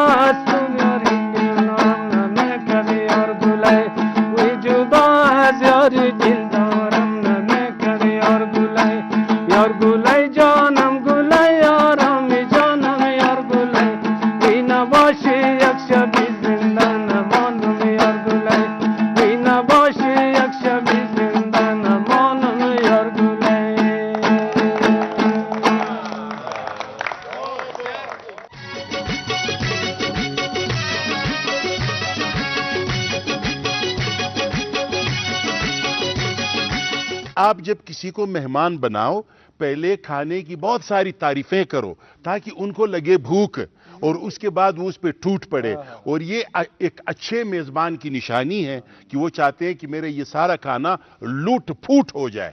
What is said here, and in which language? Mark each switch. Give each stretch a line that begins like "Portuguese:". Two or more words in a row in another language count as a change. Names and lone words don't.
Persian: از تو یاری دلم نمیکرد یار گلای ای جدا از یاری دل دارم نمیکرد یار گلای جانم گلای یارم جانم یار گلای ای نباشی یک شبی زنده نمانم یار گلای ای نباشی یک شبی زنده نمانم یار گلای
Urdu: آپ جب کسی کو مہمان بناؤ پہلے کھانے کی بہت ساری تعریفیں کرو تاکہ ان کو لگے بھوک اور اس کے بعد وہ اس پہ ٹوٹ پڑے اور یہ ایک اچھے میزبان کی نشانی ہے کہ وہ چاہتے ہیں کہ میرے یہ سارا کھانا لوٹ پھوٹ ہو جائے.